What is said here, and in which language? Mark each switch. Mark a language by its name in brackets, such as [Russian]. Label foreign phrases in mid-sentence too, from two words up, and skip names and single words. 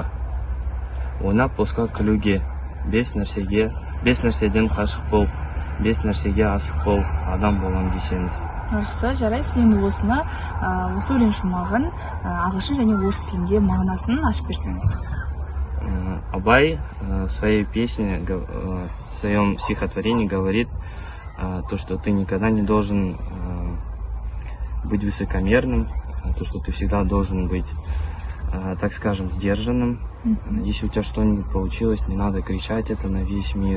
[Kazakh] Ойнап босқа күлуге, бес нәрседен қашық бол, бес нәрсеге асық бол, адам болам десеңіз. Жақсы, жарайсыз. Енді осы өлең шумағын ағылшын және орыс тілінде мағынасын ашып берсеңіз? [Russian] Абай в своей песне, в своем стихотворении говорит то, что ты никогда не должен быть высокомерным, то, что ты всегда должен быть, так скажем, сдержанным. Если у тебя что-нибудь получилось, не надо кричать это на весь мир.